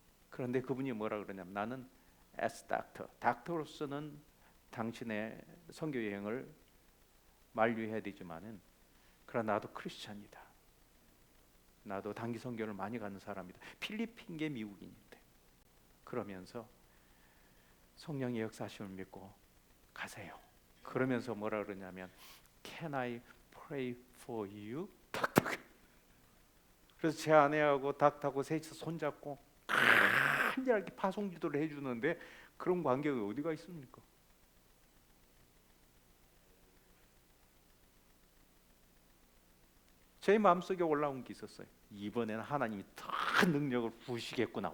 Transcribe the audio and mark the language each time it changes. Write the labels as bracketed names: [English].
[Korean] 그런데 그분이 뭐라 그러냐면 나는 as doctor, 닥터로서는 당신의 선교 여행을 만류해야 되지만은 그러나 나도 크리스찬이다. 나도 단기 선교를 많이 가는 사람이다. 필리핀계 미국인인데 그러면서 성령의 역사하심을 믿고 가세요. [English] 그러면서 뭐라 그러냐면 Can I pray for you? [Korean] 닥터. 그래서 제 아내하고 닥터하고 셋이서 손잡고 한절하게 파송 기도를 해주는데 그런 관계가 어디가 있습니까? 제 마음속에 올라온 게 있었어요. 이번에는 하나님이 더 능력을 부으시겠구나.